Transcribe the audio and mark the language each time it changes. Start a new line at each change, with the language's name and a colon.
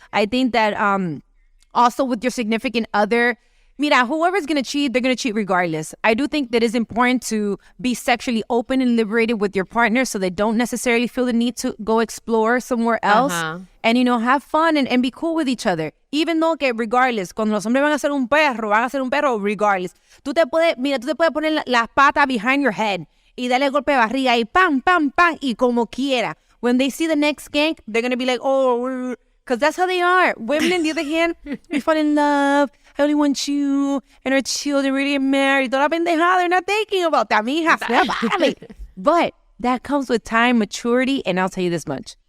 English: I think that also with your significant other, mira, whoever's going to cheat, they're going to cheat regardless. I do think that it's important to be sexually open and liberated with your partner so they don't necessarily feel the need to go explore somewhere else. And, you know, have fun and be cool with each other. Even though
Spanish: que regardless, cuando los hombres van a ser un perro regardless. Tú te puedes poner las patas
English: behind your head
Spanish: y darle golpe de barriga y pam, pam, pam, y como quiera.
English: When they see the next skank, they're going to be like, oh, because that's how they are. Women, on the other hand, we fall in love. I only want you and our children really married.
Spanish: Toda la pendejada,
English: they're not thinking about that. Mija, but that comes with time, maturity, and I'll tell you this much.